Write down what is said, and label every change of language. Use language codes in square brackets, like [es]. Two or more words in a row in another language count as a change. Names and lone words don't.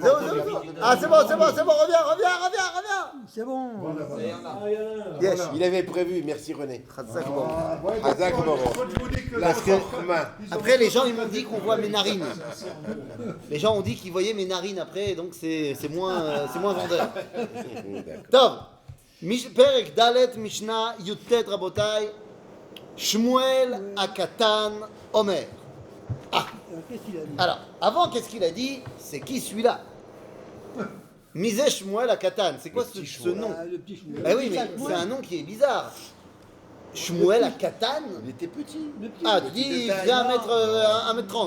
[fr] Zéro. Ah, c'est bon, reviens. C'est bon. Yes. Il avait prévu, merci René. [he] חזק ברוך. חזק ברוך. [fr] La force main. Après, les gens, ils m'ont dit qu'on voit mes narines. Les gens ont dit qu'ils voyaient mes narines après, donc c'est moins vendeur. Tov. [he] פרק ד משנה יט רבותי. שמואל הקטן אומר. [fr] Ah, Qu'est-ce qu'il a dit? alors, avant, qu'est-ce qu'il a dit? C'est qui celui-là? [he] מי זה שמואל הקטן. [fr] C'est quoi ce nom? Ah, le petit chou. Eh oui, mais c'est un nom qui est bizarre. Shmuel Akatan. Il était petit. Le petit. Ah, tu dis, il faisait 1m30.